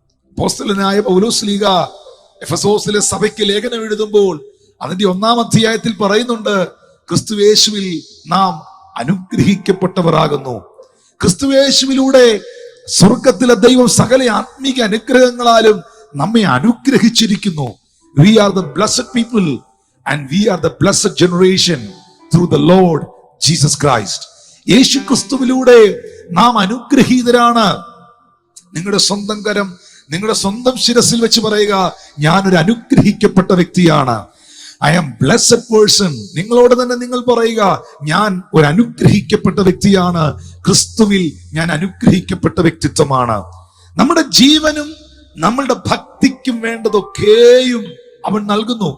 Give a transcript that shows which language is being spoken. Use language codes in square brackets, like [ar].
[ml] അപ്പോസ്തലനായ പൗലോസ്ലീഹ എഫെസോസിലെ സഭയ്ക്ക് ലേഖനം എഴുതുമ്പോൾ അതിന്റെ 1-ാം അധ്യായത്തിൽ പറയുന്നുണ്ട്, ക്രിസ്തുയേശുവിൽ നാം അനുഗ്രഹിക്കപ്പെട്ടവരാകുന്നു. ക്രിസ്തുയേശുവിലൂടെ സ്വർഗത്തിലെ ദൈവം സകല ആത്മീക അനുഗ്രഹങ്ങളാലും നമ്മെ അനുഗ്രഹിച്ചിരിക്കുന്നു. [en] We are the blessed people and we are the blessed generation through the Lord Jesus Christ. [ml] യേശു ക്രിസ്തുവിലൂടെ നാം അനുഗ്രഹീതരാണ്. നിങ്ങളുടെ സ്വന്തം കരം നിങ്ങളുടെ സ്വന്തം ശിരസിൽ വെച്ച് പറയുക, ഞാനൊരു അനുഗ്രഹിക്കപ്പെട്ട വ്യക്തിയാണ്. [en] I am blessed person. [ml] നിങ്ങളോട് തന്നെ നിങ്ങൾ പറയുക, ഞാൻ ഒരു അനുഗ്രഹിക്കപ്പെട്ട വ്യക്തിയാണ്. ക്രിസ്തുവിൽ ഞാൻ അനുഗ്രഹിക്കപ്പെട്ട വ്യക്തിത്വമാണ്. നമ്മുടെ ജീവനും നമ്മളുടെ ഭക്തിക്കും വേണ്ടതൊക്കെയും അവൻ നൽകുന്നു.